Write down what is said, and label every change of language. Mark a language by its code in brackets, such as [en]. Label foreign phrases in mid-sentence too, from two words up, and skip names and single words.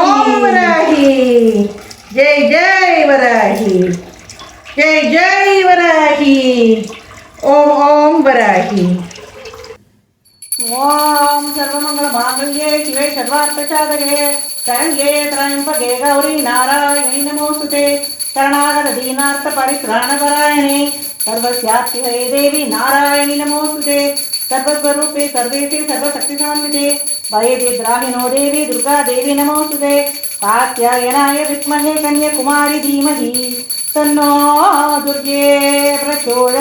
[ta] ஓம் வராகி ஜெய் ஜெய் வராகி ஜெய் ஜெய் வராகி. ஓம் ஓம் வராகி. [sa] ओम् सर्वमङ्गल माङ्गल्ये शिवे सर्वार्थ साधके शरण्ये त्र्यम्बके गौरि नारायणि नमोस्तुते शरणागत दीनार्त परित्राणपरायणे सर्वस्यास्ति हरे देवी नारायणी नमोस्तुते सर्वस्वरूपे सर्वेशे सर्वशक्तिसमन्विते भयविद्राहिनो देवी दुर्गा देवी नमोस्तुते कात्यायनाय विद्महे कन्याकुमारी धीमहि तन्नो दुर्गे प्रचोदयात्.